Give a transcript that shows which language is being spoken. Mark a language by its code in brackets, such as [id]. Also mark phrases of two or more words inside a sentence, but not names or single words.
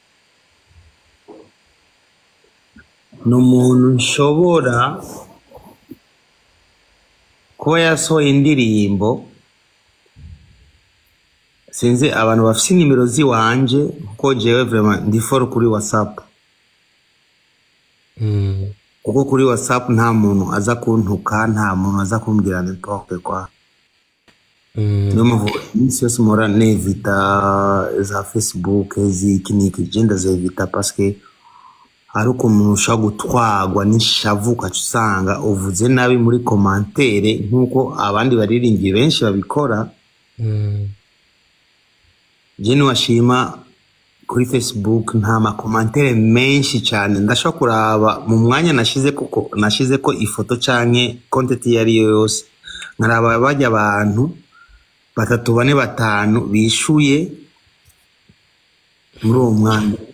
[rn] n'umuntu nshobora kuba yasohoye indirimbo, sinzi abantu bafite nimero ziwanje kuko jewe vraiment ndi follow kuri WhatsApp. Kuko kuri WhatsApp nta muntu aza kuntuka, nta muntu aza kumbwira [fr] n'importe quoi. [rn] Niyo mpamvu iminsi yose mpora nevita za Facebook z'ikiniki, genda zevita [fr] parce que [rn] hari ukuntu ushobora gutwagwa n'ishavu ukaca usanga uvuze nabi muri commentaire nk'uko abandi baririmbiye benshi babikora. Je niwashima kuri Facebook nta makomantere menshi cyane, ndashobora kuraba mu mwanya nashize ko ifoto canke content yari yose, nkaraba bajya abantu 3 4 5 bishuye muri uwo mwanya.